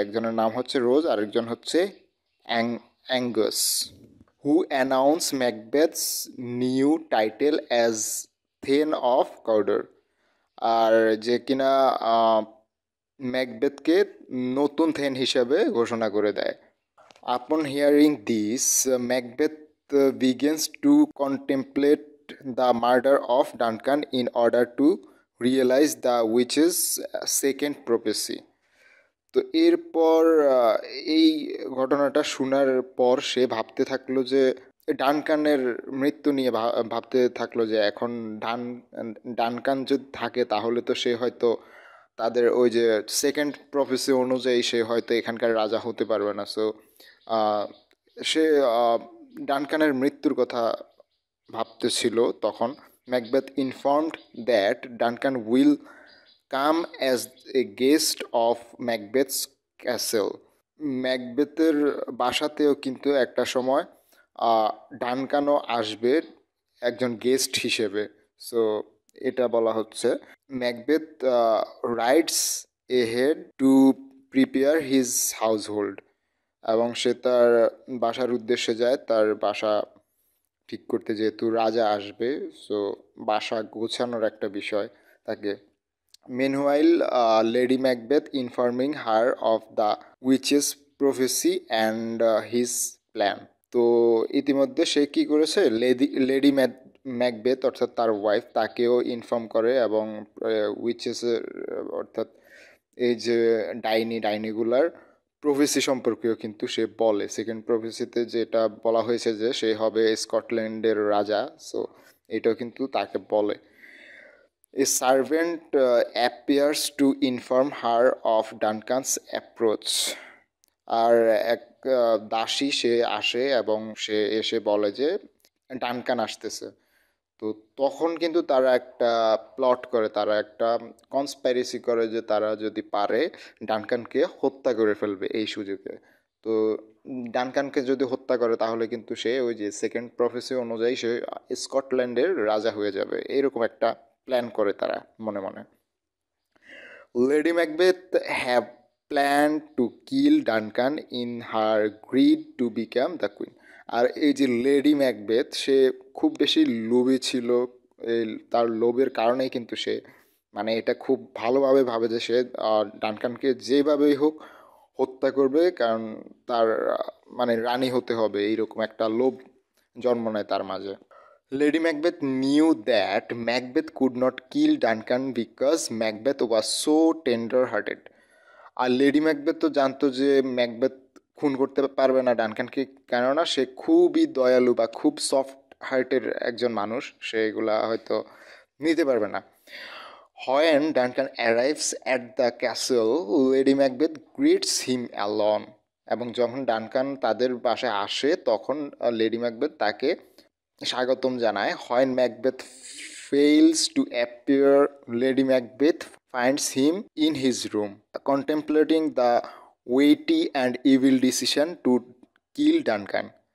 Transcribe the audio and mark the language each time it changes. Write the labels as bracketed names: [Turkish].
[Bangla] একজনের নাম হচ্ছে রোজ, আরেকজন হচ্ছে Angus, [English] Who announce Macbeth's new title as thane of Cawdor. [Bangla] আর যে কিনা ম্যাকবেথকে নতুন থেন হিসেবে ঘোষণা করে দেয়। [English] Upon hearing this, Macbeth begins to contemplate the murder of Duncan in order to realize the witch's second prophecy. [Bangla] তো এরপর এই ঘটনাটা শোনার পর সে ভাবতে থাকলো যে ডানকানের মৃত্যু নিয়ে ভাবতে থাকলো যে এখন ডানকান যদি থাকে তাহলে তো সে হয়তো তাদের ওই যে সেকেন্ড প্রফেসি অনুযায়ী সে হয়তো এখানকার রাজা হতে পারবে না। সো সে ডানকানের মৃত্যুর কথা ভাবতেছিল। [English] তখন Macbeth informed that Duncan will come as a guest of Macbeth's castle. [Bangla] ম্যাকবেথের বাসাতেও কিন্তু একটা সময় ডানকানও আসবে একজন গেস্ট হিসেবে। সো এটা বলা হচ্ছে। [English] Macbeth writes ahead to prepare his household, [Bangla] এবং সে তার বাসার উদ্দেশ্যে যায়, তার বাসা ঠিক করতে, যেহেতু রাজা আসবে, সো বাসা গোছানোর একটা বিষয় থাকে। [English] Meanwhile, Lady Macbeth informing her of the witch's prophecy and his plan. [Bangla] তো ইতিমধ্যে সে কি করেছে, লেডি ম্যাকবেথ অর্থাৎ তার ওয়াইফ তাকেও ইনফর্ম করে, এবং উইচেস অর্থাৎ এই যে ডাইনিগুলার প্রফেসি সম্পর্কেও কিন্তু সে বলে। সেকেন্ড প্রফেসিতে যেটা বলা হয়েছে যে সে হবে স্কটল্যান্ডের রাজা, সো এটাও কিন্তু তাকে বলে। [English] A servant appears to inform her of Duncan's approach. [Bangla] আর এক দাসী সে আসে এবং সে এসে বলে যে ডানকান আসতেছে। তো তখন কিন্তু তারা একটা প্লট করে, তারা একটা কনস্পাইরেসি করে যে তারা যদি পারে ডানকানকে হত্যা করে ফেলবে এই সুযোগে। তো ডানকানকে যদি হত্যা করে তাহলে কিন্তু সে ওই যে সেকেন্ড প্রফেসি অনুযায়ী সে স্কটল্যান্ডের রাজা হয়ে যাবে, এইরকম একটা প্ল্যান করে তারা মনে মনে। [English] Lady Macbeth have plan to kill Duncan in her greed to become the queen. [Bangla] আর এই যে লেডি ম্যাকবেথ সে খুব বেশি লোভী ছিল, এই তার লোভের কারণেই কিন্তু সে মানে এটা খুব ভালোভাবে ভাবে যে সে ডানকানকে যেভাবেই হোক হত্যা করবে, কারণ তার মানে রানী হতে হবে, এইরকম একটা লোভ জন্ম নেয় তার মাঝে। [English] Lady Macbeth knew that Macbeth could not kill Duncan because Macbeth was so tender-hearted. [Bangla] আর lady Macbeth তো জানতো যে ম্যাকবেথ খুন করতে পারবে না ডানকানকে, কেননা সে খুবই দয়ালু বা খুব সফট হার্টের একজন মানুষ, সে এগুলা হয়তো নিতে পারবে না। [English] When Duncan arrives at the castle, Lady Macbeth greets him alone. [Bangla] এবং যখন ডানকান তাদের বাসায় আসে তখন লেডি ম্যাকবেথ তাকে স্বাগতম জানায়। [English] When Macbeth fails to appear, Lady Macbeth finds him in his room, contemplating the weighty and evil decision to kill Duncan.